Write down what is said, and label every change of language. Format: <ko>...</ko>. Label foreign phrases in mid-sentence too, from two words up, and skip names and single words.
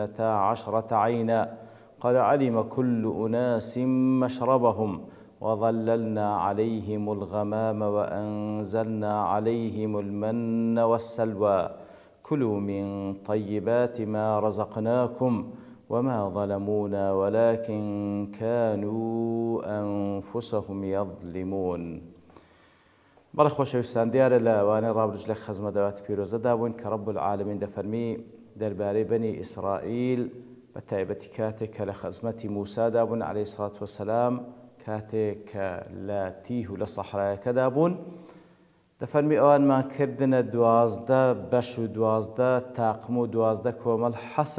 <ar>12 عينا قد علم كل أناس مشربهم وظللنا عليهم الغمام وأنزلنا عليهم المن والسلوى كلوا من طيبات ما رزقناكم وما ظلمونا ولكن كانوا أنفسهم يظلمون.</ar> <ckb>بەڵێ خۆشەویستان دیارە لە وانەی ڕابردووش لە خەزمە داواتی پیرۆزەدا بووین کە ڕەب العالەمین دەفەرمی دەربارەی بەنی ئیسرائیل بە تایبەتی کاتێک کە لە خەزمەتی موسادا بوون عەلەیهی سەڵات وەسەلام کاتێک کە لە تیه و لە سەحرایەکەدا بوون دەفەرمی ئەوانمان کردنە 12 بەش و 12 تاقم و 12 کۆمەڵ حەسەب</ckb>